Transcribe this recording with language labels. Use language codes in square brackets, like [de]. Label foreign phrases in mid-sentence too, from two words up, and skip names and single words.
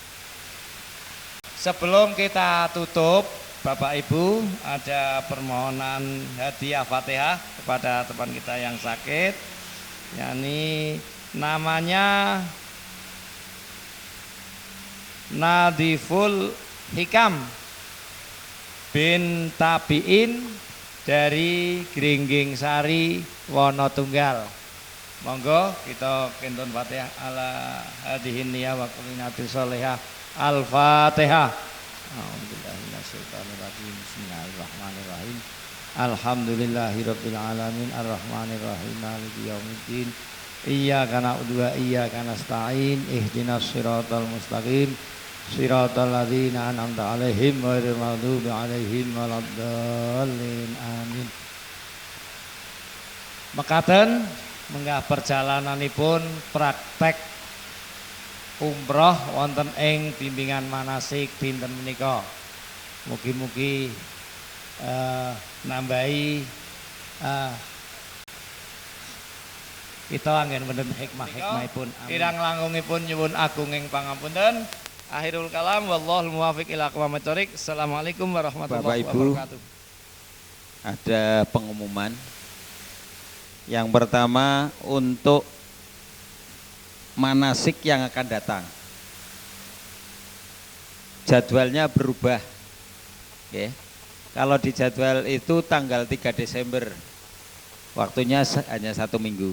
[id] Sebelum kita tutup, Bapak Ibu, ada permohonan hadiah Fatihah kepada teman kita yang sakit. Yani namanya Nadiful Hikam bin Tabiin dari Gringging Sari Wonotunggal. [jv] Monggo kita kentun Fatihah [ar] على هذه النية وكل نية صالحة. الفاتحة. أعوذ بالله من الشيطان الرجيم. بسم الله الرحمن الرحيم. الحمد لله رب العالمين الرحمن الرحيم مالك يوم الدين. إياك نعبد وإياك نستعين. اهدنا الصراط المستقيم. صراط الذين أنعمت عليهم غير المغضوب عليهم ولا الضالين. Amin. [jv] Mekaten menggah perjalananipun praktek umroh wonten ing bimbingan manasik dinten menika. Mugi-mugi nambahi kita anggen wonten hikmah-hikmahipun. Kirang langkungipun nyuwun agung ing pangapunten. [ar] آخر الكلام والله الموفق إلى أقوم الطريق. السلام عليكم ورحمة الله وبركاته. [id] Ada pengumuman Yang pertama untuk manasik yang akan datang. Jadwalnya berubah. Oke. Kalau di jadwal itu tanggal 3 Desember, waktunya hanya 1 minggu.